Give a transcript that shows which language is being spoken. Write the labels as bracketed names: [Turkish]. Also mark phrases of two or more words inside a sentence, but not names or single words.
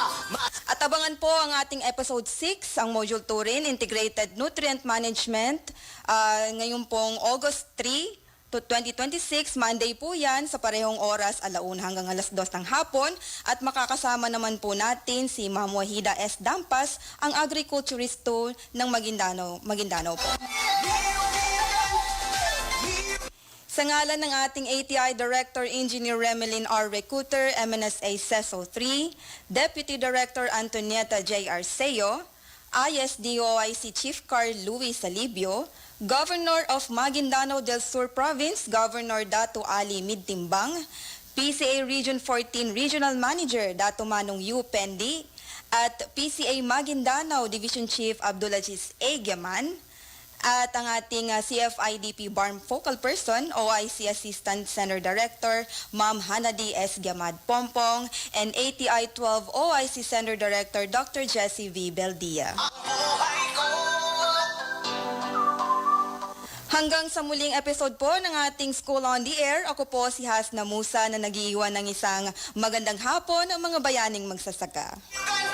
[Filipino] At abangan po ang ating episode 6, ang module 2 rin, Integrated Nutrient Management, ngayon pong August 3 to 2026, Monday po yan, sa parehong oras, 1:00 hanggang 2:00 ng hapon. At makakasama naman po natin si Ma'am Wahida S. Dampas, ang agriculturist ng Maguindanao po. Sa ngalan ng ating ATI Director Engineer Remelin R. Recruiter, MNSA CESO 3, Deputy Director Antonieta J. Arceo, ISDOIC Chief Carl Luis Salibio, Governor of Maguindanao del Sur Province, Governor Dato Ali Midtimbang, PCA Region 14 Regional Manager Dato Manong U. Pendi, at PCA Maguindanao Division Chief Abdulaziz A. Giaman, at ang ating CFIDP Barm Focal Person, OIC Assistant Center Director, Ma'am Hanadi S. Gamad Pompong, [English] and ATI 12 OIC Center Director, Dr. Jessie V. Beldia. [Filipino] Hanggang sa muling episode po ng ating School on the Air, ako po si Hasna Musa na nag-iiwan ng isang magandang hapon ang mga bayaning magsasaka.